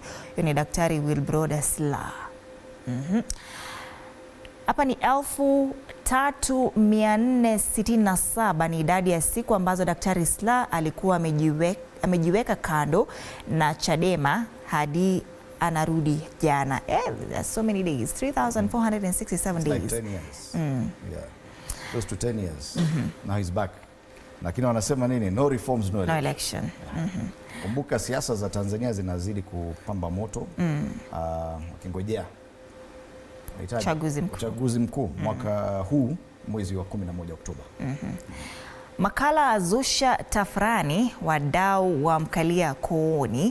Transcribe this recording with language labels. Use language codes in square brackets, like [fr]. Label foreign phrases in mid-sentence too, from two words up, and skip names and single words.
[sw] Hiyo ni Daktari Wilbrod Slaa. Hapa ni 3467 ni idadi ya siku ambazo Daktari Slaa alikuwa amejiweka kando na Chadema hadi anarudi jana. [en] There's so many days, 3,467 days. Like 10 years. Yeah. Close to 10 years. Now he's back. [sw] Lakini wanasema nini? [en] No reforms, no election. [sw] Kumbuka siasa za Tanzania zinazidi kupamba moto. Wakingojea uchaguzi mkuu mwaka huu mwezi wa 11 Oktoba. Makala azusha tafrani, wadau wa mkalia kooni.